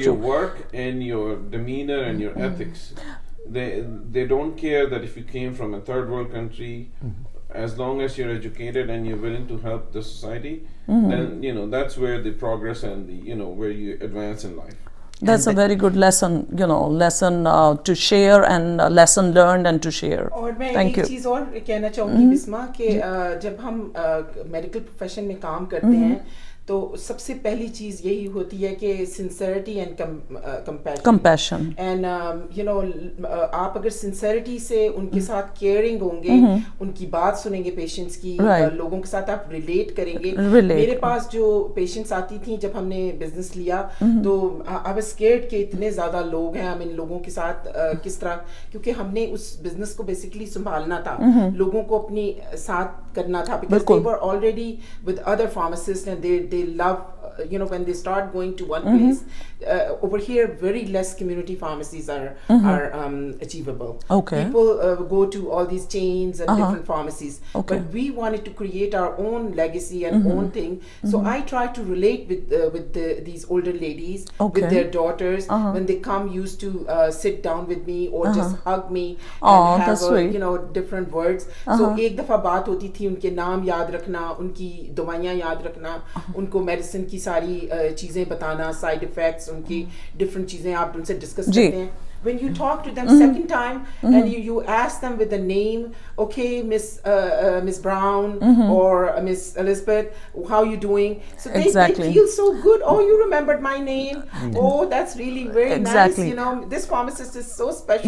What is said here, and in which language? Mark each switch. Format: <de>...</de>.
<en>for your work and your demeanor and your ethics. They don't care that if you came from a third world country. As long as you're educated and you're willing to help the society, then that's where the progress and the where you advance in life. That's a very good lesson, lesson to share, and lesson learned and to share.</en> <hi>और मैं</hi> <en>Thank</en> <hi>एक</hi> <en>you.</en> <hi>चीज़ और कहना चाहूँगी बिस्मा कि जब हम medical profession में काम करते हैं, तो सबसे पहली चीज़ यही होती है कि</hi> <en>Sincerity and compassion.</en> <hi>एंड आप अगर सिंसेरिटी से उनके साथ केयरिंग होंगे, उनकी बात सुनेंगे पेशेंट्स की, लोगों के साथ आप रिलेट करेंगे. मेरे पास जो पेशेंट्स आती थी जब हमने बिजनेस लिया, तो</hi> <en>I was scared</en> <hi>कि इतने ज़्यादा लोग हैं, हम इन लोगों के साथ किस तरह, क्योंकि हमने उस बिजनेस को बेसिकली संभालना था, लोगों को अपनी साथ करना था,</hi> <en>because they were already with other pharmacists and they love when they start going to one place. Over here very less community pharmacies are achievable. People go to all these chains and different pharmacies, but we wanted to create our own legacy and own thing. So I try to relate with these older ladies, with their daughters, when they come, used to sit down with me or just hug me and have different words. So</en> <hi>एक दफा बात होती थी, उनके नाम याद रखना, उनकी दवाइयाँ याद रखना, उनको मेडिसिन की सारी चीज़ें बताना, साइड इफेक्ट्स, उनकी डिफरेंट चीज़ें आप उनसे डिस्कस करते हैं.</hi> <en>When you talk to them second time and you ask them with the name, okay, Miss Brown or Miss Elizabeth, how you doing? So they feel so good. Oh, you remembered my name. Oh, that's really very nice. This pharmacist is so special.</en>